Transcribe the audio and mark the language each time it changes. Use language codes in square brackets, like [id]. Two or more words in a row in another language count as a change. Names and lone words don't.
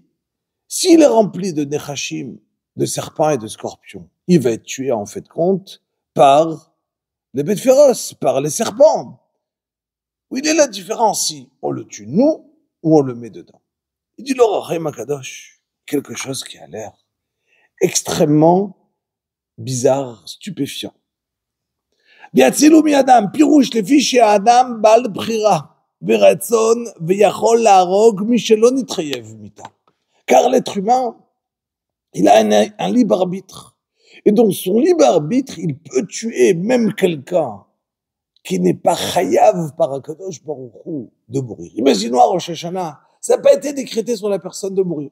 [fr] S'il est rempli de Nechashim, de serpents et de scorpions, il va être tué, en fait, compte, par les bêtes féroces, par les serpents. Où il est la différence si on le tue nous ou on le met dedans. Il dit l'Orach Chaim HaKadosh, quelque chose qui a l'air extrêmement bizarre, stupéfiant. [he] ויצילו מידם, פירוש לפי שהאדם בעל בחירה ורצון ויכול להרוג מי שלא נתחייב מיתה. [fr] Car l'être humain, il a un libre arbitre. Et dans son libre arbitre, il peut tuer même quelqu'un qui n'est pas chayav par [he] הקדוש ברוך הוא [fr] de mourir. Imaginons à Rosh Hashanah, ça n'a pas été décrété sur la personne de mourir.